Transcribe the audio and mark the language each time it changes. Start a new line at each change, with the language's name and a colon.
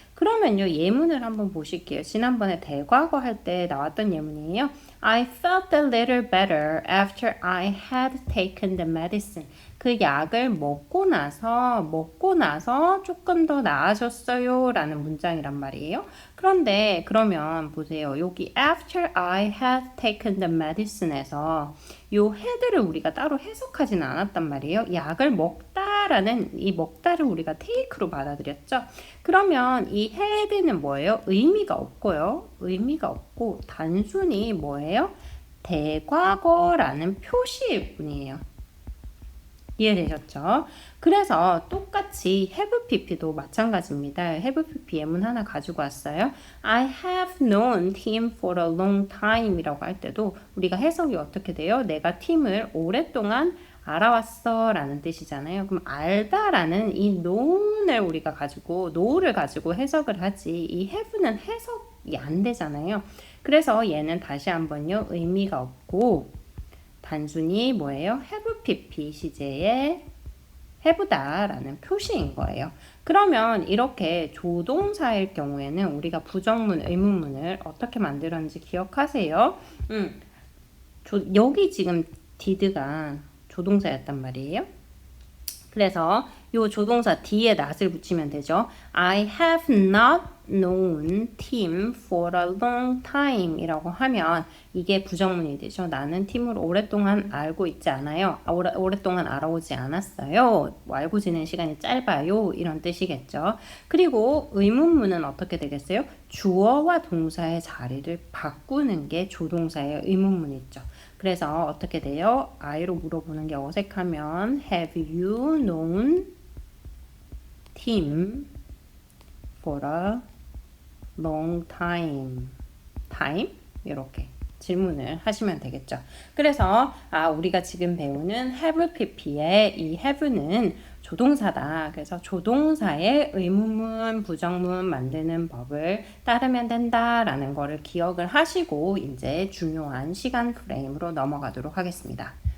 Korean: 그러면요 예문을 한번 보실게요. 지난번에 대과거 할 때 나왔던 예문이에요.
English: I felt a little better after I had taken the medicine.
Korean: 그 약을 먹고 나서 조금 더 나아졌어요 라는 문장이란 말이에요. 그런데 그러면 보세요. 여기
English: after I had taken the medicine
Korean: 에서 요 had를 우리가 따로 해석하지는 않았단 말이에요. 약을 먹다라는 이 먹다를 우리가 take로 받아들였죠. 그러면 이 had는 뭐예요? 의미가 없고요. 의미가 없고 단순히 뭐예요? 대과거라는 표시일 뿐이에요. 이해되셨죠? 그래서 똑같이 have pp도 마찬가지입니다. have pp 예문 하나 가지고 왔어요.
English: I have known Tim for a long time
Korean: 이라고 할 때도 우리가 해석이 어떻게 돼요? 내가 팀을 오랫동안 알아왔어 라는 뜻이잖아요. 그럼 알다라는 이 know를 우리가 가지고 know를 가지고 해석을 하지 이 have는 해석이 안 되잖아요. 그래서 얘는 다시 한번요 의미가 없고 단순히 뭐예요? have pp 시제에 have다라는 표시인 거예요. 그러면 이렇게 조동사일 경우에는 우리가 부정문, 의문문을 어떻게 만들었는지 기억하세요? 여기 지금 did가 조동사였단 말이에요. 그래서 요 조동사 뒤에 not을 붙이면 되죠.
English: I have not known Tim for a long time
Korean: 이라고 하면 이게 부정문이 되죠. 나는 팀을 오랫동안 알고 있지 않아요. 오랫동안 알아오지 않았어요. 알고 지낸 시간이 짧아요. 이런 뜻이겠죠. 그리고 의문문은 어떻게 되겠어요? 주어와 동사의 자리를 바꾸는 게 조동사의 의문문이죠. 그래서 어떻게 돼요? I로 물어보는 게 어색하면
English: Have you known Tim for a long time?
Korean: 이렇게 질문을 하시면 되겠죠. 그래서 우리가 지금 배우는 have pp의 이 have는 조동사다. 그래서 조동사의 의문문, 부정문 만드는 법을 따르면 된다라는 거를 기억을 하시고 이제 중요한 시간 프레임으로 넘어가도록 하겠습니다.